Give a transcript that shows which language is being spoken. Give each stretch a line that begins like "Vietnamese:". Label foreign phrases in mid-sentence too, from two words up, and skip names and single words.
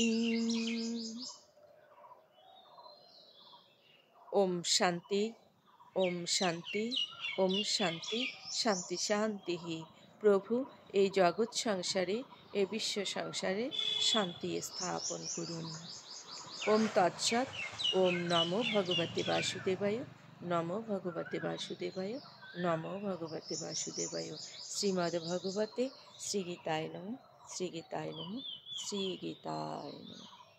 Sanskrit: ওম শান্তি, ওম শান্তি, ওম শান্তি, শান্তি শান্তি।
Bangla: প্রভু এই জগৎ সংসারে, এই বিশ্ব সংসারে শান্তি স্থাপন করুন।
Sanskrit: ওম তৎসৎ। ওম নমো ভগবতে বাসুদেবায়, নমো ভগবতে বাসুদেবায়, নমো ভগবতে বাসুদেবায়। শ্রীমদ্ ভগবতে শ্রীগীতায় নমঃ, শ্রীগীতায় নমঃ, শ্রীগীতায় নমঃ।